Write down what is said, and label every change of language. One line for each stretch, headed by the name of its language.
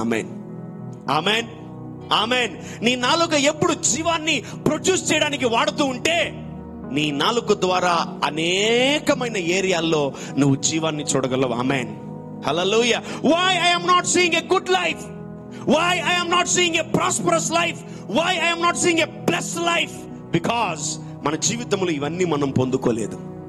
Telugu: ఆమేన్, ఆమేన్, ఆమేన్. నీ నాలుక ఎప్పుడు జీవాన్ని ప్రొడ్యూస్ చేయడానికి వాడుతూ ఉంటే నీ నాలుక ద్వారా అనేకమైన ఏరియాల్లో నువ్వు జీవాన్ని చూడగలవు. ఆమేన్, హల్లెలూయా.
English: Why I am not seeing a good life? Why I am not seeing a prosperous life? Why I am not seeing a blessed life? Because
Telugu: మన జీవితంలో ఇవన్నీ మనం పొందుకోలేదు.